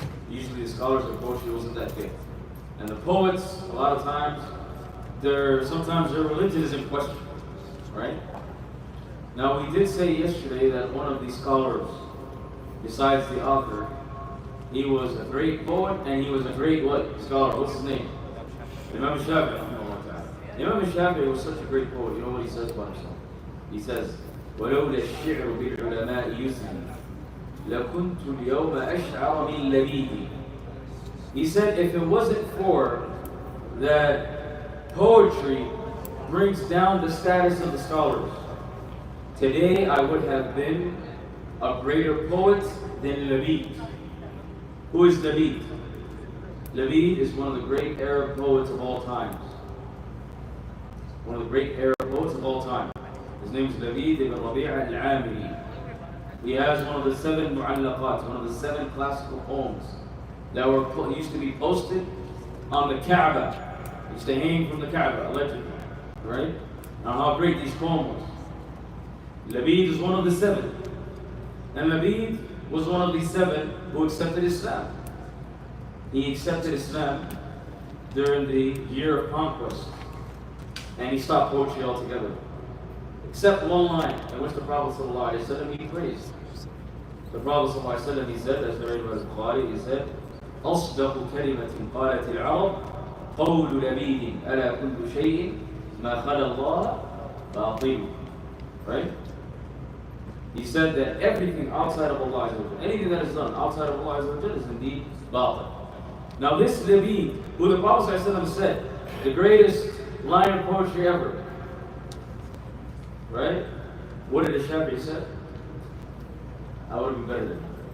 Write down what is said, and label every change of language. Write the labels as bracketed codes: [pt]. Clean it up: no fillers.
[en] Usually the scholars of poetry wasn't that good. And the poets, a lot of times, sometimes their religion is in question, right? Now we did say yesterday that one of these scholars, besides the author, he was a great poet and he was a great what? Scholar. What's his name? Imam Shafi'i. Imam Shafi'i was such a great poet. You know what he says about himself? He says, [ar] وَلَوْلَا الشِّعْرُ بِالْعُلَمَاءِ يُزْنِي لَكُنْتُ الْيَوْمَ أَشْعَرَ مِنْ لَبِيدِي. [en] He said, if it wasn't for that poetry brings down the status of the scholars. Today I would have been a greater poet than Labid. Who is Labid? Labid is one of the great Arab poets of all times. One of the great Arab poets of all time. His name is Labid ibn Rabi' al-Amiri. He has one of the 7 mu'allaqat, one of the 7 classical poems that used to be posted on the Kaaba. Used to hang from the Kaaba, allegedly. Right? Now how great these poems was. Labid is one of the 7. And Labid was one of the 7 who accepted Islam. He accepted Islam during the year of conquest. And he stopped poetry altogether. Except one line in which the Prophet ﷺ he praised. The Prophet ﷺ he said, [ar] as narrated by Bukhari, he said, أصدق كلمة قالت العرب قول لبيد ألا كل شيء ما خلا الله باطل. [en] Right? He said that everything outside of Allah, anything that is done outside of Allah is indeed batil. Now this Labid, who the Prophet ﷺ said, the greatest line of poetry ever. Right? What did the Shafi'i say? I would have been better than him.